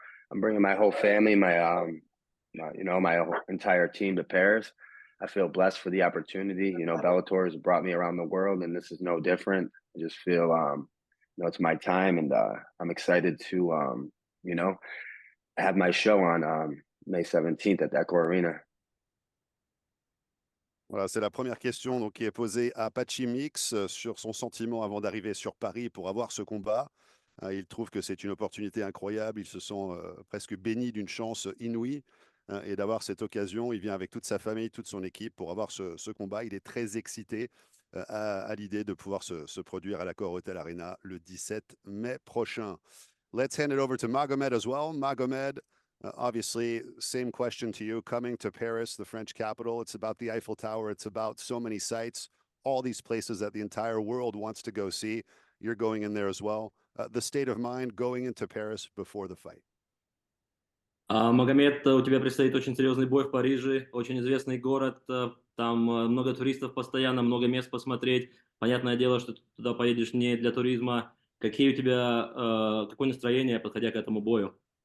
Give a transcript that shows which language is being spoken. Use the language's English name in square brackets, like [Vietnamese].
[English] I'm bringing my whole family, my whole entire team to Paris. I feel blessed for the opportunity. Bellator has brought me around the world, and this is no different. I just feel, it's my time, and I'm excited to, have my show on May 17th at Accor Arena. [French] Voilà, c'est la première question donc, qui est posée à Patchy Mix sur son sentiment avant d'arriver sur Paris pour avoir ce combat. Il trouve que c'est une opportunité incroyable. Il se sent presque béni d'une chance inouïe et d'avoir cette occasion. Il vient avec toute sa famille, toute son équipe pour avoir ce combat. Il est très excité à l'idée de pouvoir se produire à l'Accor Hotel Arena le 17 mai prochain. [English] Let's hand it over to Magomed as well. Magomed, obviously, same question to you. Coming to Paris, the French capital, it's about the Eiffel Tower. It's about so many sites, all these places that the entire world wants to go see. You're going in there as well. The state of mind going into Paris before the fight. [Russian] Магомед, у тебя предстоит очень серьезный бой в Париже, очень известный город, там много туристов постоянно, много мест посмотреть. Понятное дело, что ты туда поедешь не для туризма. Какое настроение, подходя к этому бою?